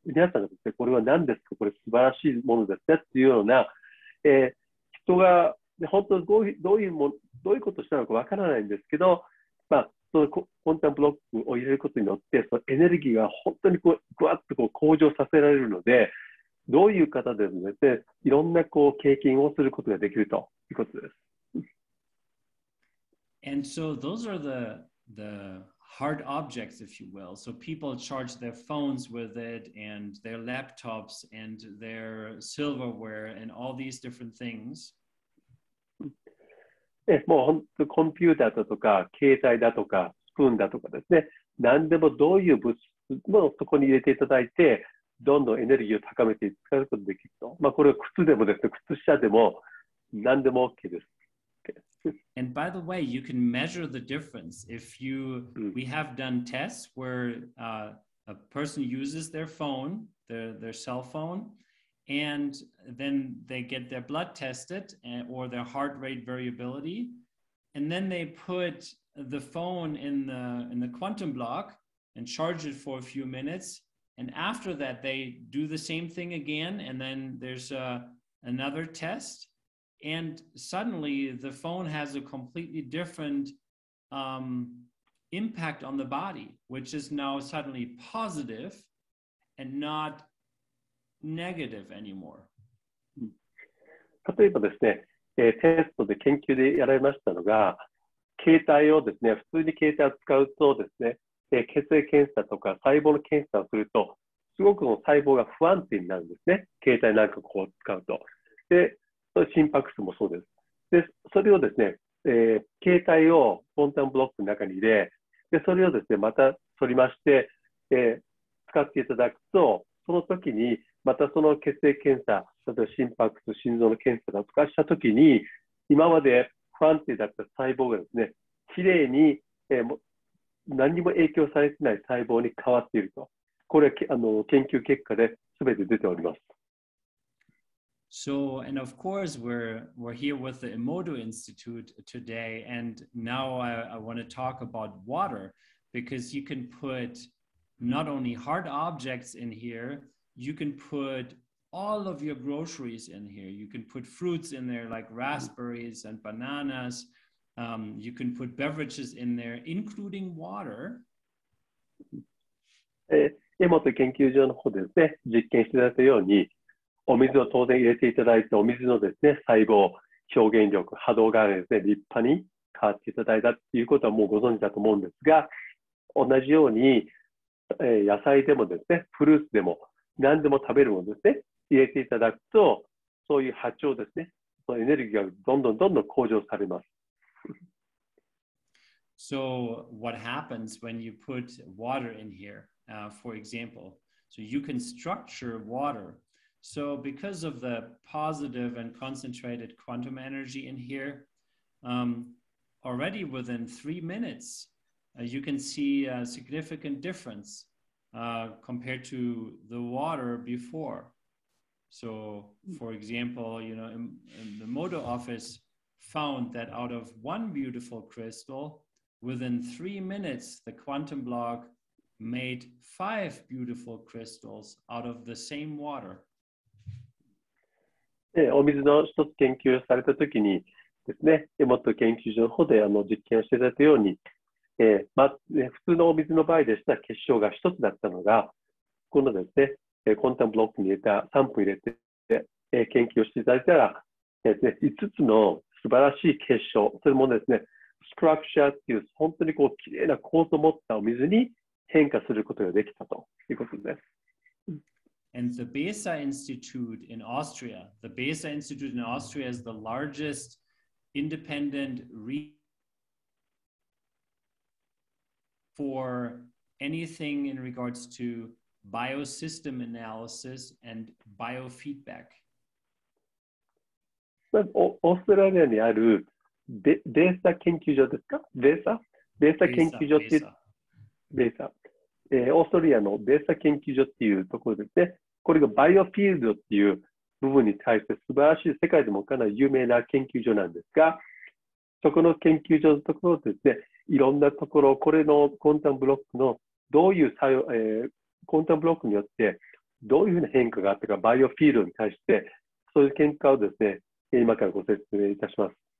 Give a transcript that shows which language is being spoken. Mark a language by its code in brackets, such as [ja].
[ja] 皆さんがですね、これは何ですか、これ素晴らしいものですねっていうような、人が本当にどういうことをしたのかわからないんですけど、そのコンタムブロックを入れることによって、そのエネルギーが本当にぐわっと向上させられるので、どういう方でもですね、いろんな経験をすることができるということです。 [en] And so those are the hard objects, if you will. So people charge their phones with it, and their laptops, and their silverware, and all these different things. [ja] もう本当コンピューターだとか、携帯だとか、スプーンだとかですね、何でもどういう物質もそこに入れていただいて、どんどんエネルギーを高めて使うことができると。これは靴でもですね、靴下でも何でも OK です。 [en] And by the way, you can measure the difference. We have done tests where a person uses their phone, their cell phone, and then they get their blood tested or their heart rate variability, and then they put the phone in the quantum block and charge it for a few minutes, and after that they do the same thing again, and then there's another test, and suddenly the phone has a completely different impact on the body, which is now suddenly positive and not negative anymore. [ja] 例えばですね、テストで研究でやられましたのが、携帯をですね、普通に携帯を使うとですね、血液検査とか細胞の検査をすると、すごく細胞が不安定になるんですね。携帯なんか使うと。で、心拍数もそうです。で、それをですね、携帯をコンタムブロックの中に入れ、で、それをですね、また取りまして、使っていただくと、その時に、またその血液検査、例えば心拍数、心臓の検査だとかしたときに、今まで不安定だった細胞がですね、きれいに、何にも影響されてない細胞に変わっていると。これは研究結果で全て出ております。 [en] So, and of course, we're here with the Emoto Institute today, and now I want to talk about water, because you can put not only hard objects in here, you can put all of your groceries in here. You can put fruits in there like raspberries and bananas. You can put beverages in there, including water. [ja] 江本研究所の方でですね、実験していただいたように、お水を当然入れていただいて、お水のですね、細胞、表現力、波動がですね、立派に変わっていただいたということはもうご存知だと思うんですが、同じように、野菜でもですね、フルーツでも何でも食べるものですね、入れていただくと、そういう波長ですね、そのエネルギーがどんどん向上されます。 [en] So what happens when you put water in here, for example? So you can structure water. So because of the positive and concentrated quantum energy in here, already within 3 minutes, you can see a significant difference compared to the water before. So, for example, you know, in the Moto office found that out of one beautiful crystal, within 3 minutes, the quantum block made 5 beautiful crystals out of the same water. [ja] お水の一つ研究をされたときにですね、元研究所の方で実験をしていただいたように、普通のお水の場合でしたら結晶が一つだったのが、このですね、コンタムブロックに入れた、3分入れて、研究をしていただいたら、5つの素晴らしい結晶、それもですね、ストラクチャーっていう本当にこうきれいな構造を持ったお水に変化することができたということです。 [en] And the Besa Institute in Austria, the Besa Institute in Austria is the largest independent for anything in regards to biosystem analysis and biofeedback. [ja] オーストラリアにあるベーサ研究所ですか？ベーサ研究所っていうベーサ。オーストラリアのベーサ研究所っていうところですね。これがバイオフィールドっていう部分に対して素晴らしい世界でもかなり有名な研究所なんですが、そこの研究所のところですね、いろんなところ、これのコンタムブロックのどういう作用、コンタムブロックによってどういうふうな変化があったか、バイオフィールドに対して、そういう見解をですね、今からご説明いたします。